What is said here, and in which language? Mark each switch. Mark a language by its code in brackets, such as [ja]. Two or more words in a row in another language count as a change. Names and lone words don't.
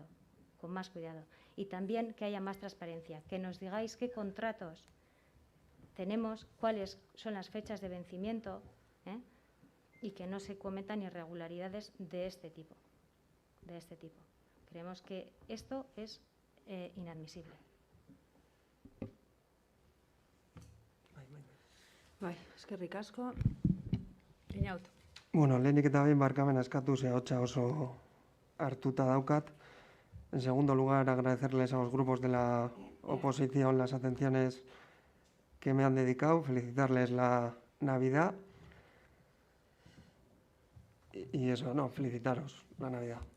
[es] Y también que haya más transparencia, que nos digáis qué contratos tenemos, cuáles son las fechas de vencimiento, y que no se cometan irregularidades de este tipo. Creemos que esto es inadmisible. [eu] Bai, eskerrik asko. Iñaut. Bueno, lehenik eta behin barkamena eskatu ze ahotsa oso hartuta daukat. [es] En segundo lugar, agradecerles a los grupos de la oposición las atenciones que me han dedicado, felicitarles la Navidad. Y eso, no, felicitaros la Navidad.